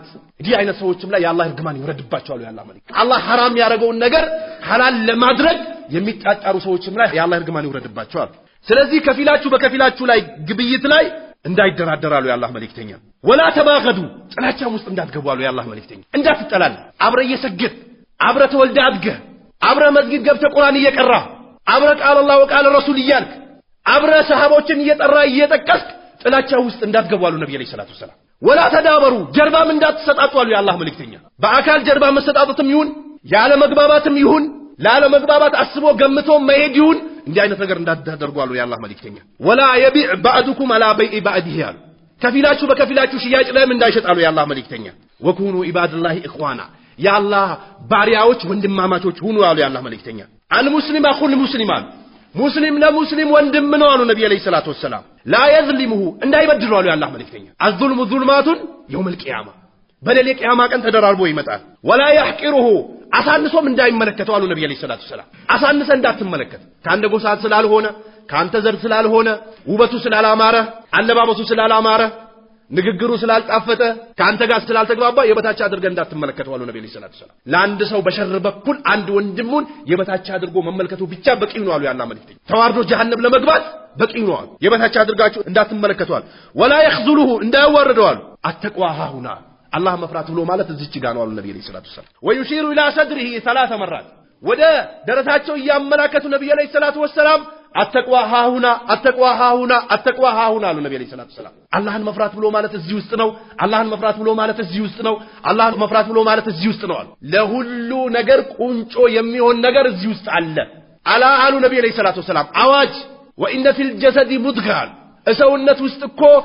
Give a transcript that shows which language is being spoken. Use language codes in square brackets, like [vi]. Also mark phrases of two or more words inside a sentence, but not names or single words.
[am] እንዲህ አይነት ሰዎችም ላይ ያላህ እርግማን ይወርድባቸዋል ያላህ መልክ አላህ حرام ያደረገውን ነገር ሐላል ለማድረግ የሚጣጣሩ ሰዎችም ላይ ያላህ እርግማን ይወርድባቸዋል ስለዚህ ከፊላችሁ በከፊላችሁ ላይ ግብይት ላይ እንዳይደራደራሉ ያላህ መልእክተኛ [ar] ولا تباغضوا [am] ጥላቻም ውስጥ እንዳትገቡ አሉ ያላህ መልእክተኛ እንዳትጠላል አብረ እየሰገድ አብረ ተወልደ አድገህ አብረ መስጊድ ገብተህ ቁርአን እየቀራ አብረ [ar] قال الله وقال رسول [am] እያልክ አብረ ሰሃቦችን እየጠራ እየጠቀስክ ጥላቻ ውስጥ እንዳትገቡ አሉ ነብዩ [ar] صلى الله عليه وسلم ولا تدابروا [am] ጀርባም እንዳትሰጣጡ አሉ ያላህ መልእክተኛ በአካል ጀርባ መሰጣጣትም ይሁን ያለ መግባባትም ይሁን ላለ መግባባት አስቦ ገምቶ መሄድ ይሁን እንዲህ አይነት ነገር እንዳታደርጉ አሉ ያላህ መልእክተኛ [ar] ولا يبيع بعضكم على بيع بعضه [am] አሉ ከፊላችሁ በከፊላችሁ ሽያጭ ላይም እንዳይሸጣሉ ያላህ መልእክተኛ [ar] وكونوا عباد الله إخوانا [am] ያላህ ባሪያዎች ወንድማማቾች ሁኑ አሉ ያላህ መልእክተኛ [ar] المسلم أخو المسلم [am] ሙስሊም ለሙስሊም ወንድም ነው አሉ ነብዩ [ar] عليه الصلاة والسلام لا يظلمه [am] እንዳይበድሉ አሉ ያላህ መልእክተኛ [ar] الظلم ظلمات يوم القيامه [am] በሌሊት ቂያማ ቀን ተደራርቦ ይመጣል [ar] ولا يحقره [am] አሳንሶም እንዳይመለከተው አሉ ነብዩ [ar] عليه الصلاة والسلام [am] አሳንሰ እንዳትመለከት ካንተ ጎሳ ስላልሆነ ካንተ ዘር ስላልሆነ ውበቱ ስላላማረ አለባበሱ ስላላማረ ንግግሩ ስላልጣፈጠ ካንተ ጋር ስላልተግባባ የበታች አድርገ እንዳትመለከተው አሉ ነብዩ [ar] صلى الله عليه وسلم [am] ለአንድ ሰው በሸር በኩል አንድ ወንድሙን የበታች አድርጎ መመልከቱ ብቻ በቂ ነው አሉ ያላህ መልእክተኛ ተዋርዶ ጀሃነም ለመግባት በቂ ነው አሉ የበታች አድርጋችሁ እንዳትመለከቱ አሉ [ar] ولا يخذلوه [am] እንዳያዋርደው አሉ [ar] التقوى هاهنا [am] አላህ መፍራት ብሎ ማለት እዚች ጋር ነው አሉ ነብዩ [ar] صلى الله عليه وسلم ويشير الى صدره 3 مرات [am] ወደ ደረታቸው ያመላከቱ ነብዩ [ar] صلى الله عليه وسلم التقوى هاهنا التقوى هاهنا التقوى هاهنا [am] አሉ ነብዩ [ar] صلى الله عليه وسلم [am] አላህን መፍራት ብሎ ማለት እዚህ ውስጥ ነው አላህን መፍራት ብሎ ማለት እዚህ ውስጥ ነው አላህን መፍራት ብሎ ማለት እዚህ ውስጥ ነው አሉ ለሁሉ ነገር ቁንጮ የሚሆን ነገር እዚህ ውስጥ አለ አላ አሉ ነብዩ [ar] صلى الله عليه وسلم [am] አዋጅ [ar] وإن في الجسد مضغة [am] ሰውነት ውስጥ እኮ